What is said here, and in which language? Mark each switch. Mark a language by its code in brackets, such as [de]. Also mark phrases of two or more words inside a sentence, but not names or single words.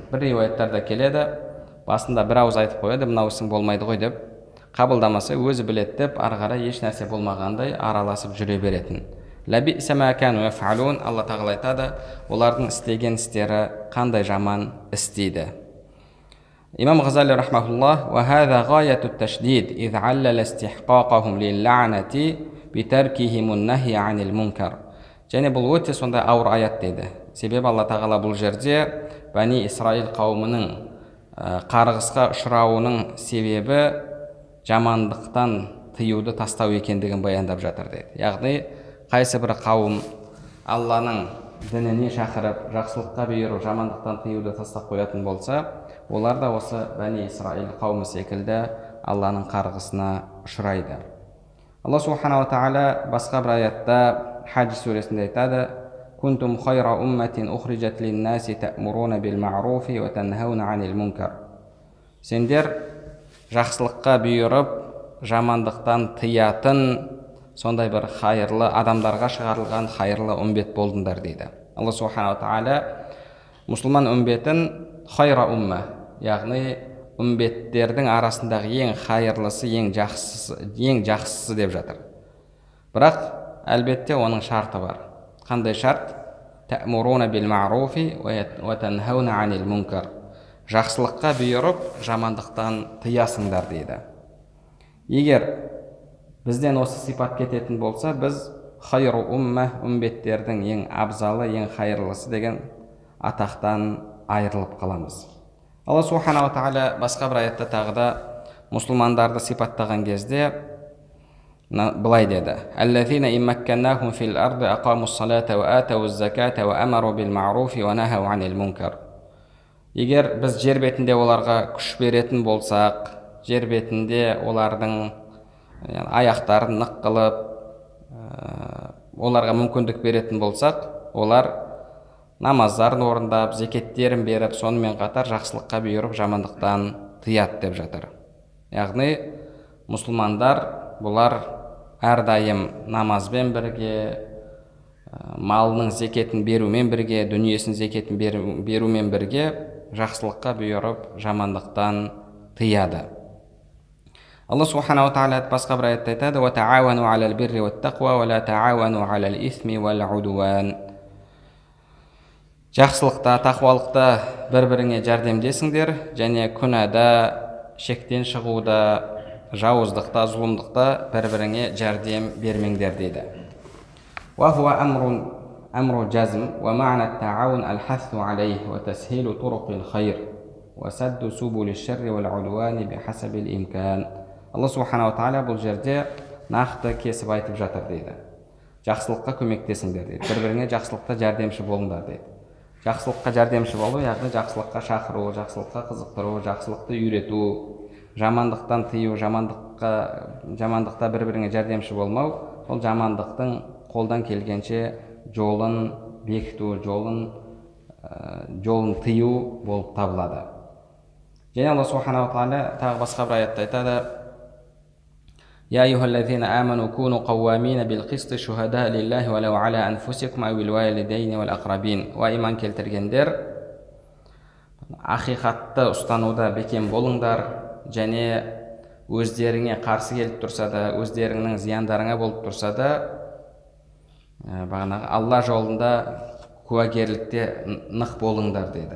[kk] Бір риуаяттарда келеді, басында бір ауыз айтып қояды, мынау ісің болмайды ғой деп, қабылдамаса өзі біледі деп, ары қарай еш нәрсе болмағандай араласып жүре беретін. [ar] لبئس ما كانوا يفعلون. [kk] Алла тағала айтады, олардың істеген істері қандай жаман істейді. Имам Ғазали рахмаһуллах: [ar] "وهذا غاية التشديد إذ علل استحقاقهم للعنة بتركهم النهي عن المنكر." [kk] Және бұл өте сондай ауыр аят дейді. Себебі Алла тағала бұл жерде Бәни Исраил қауымының қарғысқа ұшырауының себебі жамандықтан тыюды тастау екендігін баяндап жатыр дейді. Яғни қайсы бір қауым Алланың дініне шақырып, жақсылыққа бұйырып, жамандықтан тыюды тастап қоятын болса, олар да осы Бәни Исраил қауымы секілді Алланың қарғысына ұшырайды. Алла [ar] سبحانه تعالى [kk] басқа бір аятта, Хадж сүресінде айтады: [ar] "كنتم خير أمة أخرجت للناس تأمرون بالمعروف وتنهون عن المنكر." [kk] Сендер жақсылыққа бұйырып, жамандықтан тыятын сондай бір хайырлы адамдарға шығарылған хайырлы үмбет болдыңдар дейді. Алла [ar] سبحانه تعالى [kk] мұсылман үмбетін [ar] خير أمة, [kk] яғни үмбеттердің арасындағы ең хайырлысы, ең жақсысы деп жатыр. Бірақ әлбетте оның шарты бар. Қандай шарт? [ar] تأمرون بالمعروف وتنهون عن المنكر. [kk] Жақсылыққа бұйырып, жамандықтан тыясыңдар дейді. Егер бізден осы сипат кететін болса, біз [ar] خير أمة, [kk] үмбеттердің ең абзалы, ең хайырлысы деген атақтан айырылып қаламыз. Алла [ar] سبحانه تعالى [kk] басқа бір аятта тағы да мұсылмандарды сипаттаған кезде былай деді: [ar] "الذين إن مكناهم في الأرض أقاموا الصلاة وآتوا الزكاة وأمروا بالمعروف ونهوا عن المنكر." [kk] Егер біз жер бетінде оларға күш беретін болсақ, жер бетінде олардың аяқтарын нық қылып, оларға мүмкіндік беретін болсақ, олар намаздарын орындап, зекеттерін беріп, сонымен қатар жақсылыққа бұйырып, жамандықтан тыят деп жатыр. Яғни мұсылмандар бұлар әрдайым намазбен бірге, малының зекетін берумен бірге, дүниесінің зекетін берумен бірге жақсылыққа бұйырып, жамандықтан тыяды. [ar] Алла سبحانه تعالى басқа бір аятта айтады: "وتعاونوا على البر والتقوى ولا تعاونوا على الإثم والعدوان." [kk] Жақсылықта, тақуалықта бір-біріңе жәрдемдесіңдер, және күнәда, шектен шығуда, жауыздықта, зұлымдықта бір-біріңе жәрдем бермеңдер дейді. [ar] وهو أمر جزم ومعنى التعاون الحث عليه وتسهيل طرق الخير وسد سبل الشر والعدوان بحسب الإمكان. [kk] Алла [ar] سبحانه تعالى [kk] бұл жерде нақты кесіп айтып жатыр дейді. Жақсылыққа көмектесіңдер дейді. Бір-біріңе жақсылықта жәрдемші болыңдар дейді. Жақсылыққа жәрдемші болу, яғни жақсылыққа шақыру, жақсылыққа қызықтыру, жақсылықты үйрету, жамандықтан тыю, жамандықта бір-біріңе жәрдемші болмау, ол жамандықтың қолдан келгенше жолын бекіту, жолын тыю болып табылады. Және Алла [ar] سبحانه تعالى [kk] тағы басқа бір аятта айтады: [ar] يا أيها الذين آمنوا كونوا قوامين بالقسط شهداء لله ولو على أنفسكم أو الوالدين والأقربين. [kk] وإيمان келтіргендер, ақиқатты ұстануда бекем болыңдар, және өздеріңе қарсы келіп тұрса да, өздеріңнің зияндарыңа болып тұрса да, бағанағы Алла жолында куәгерлікте нық болыңдар деді.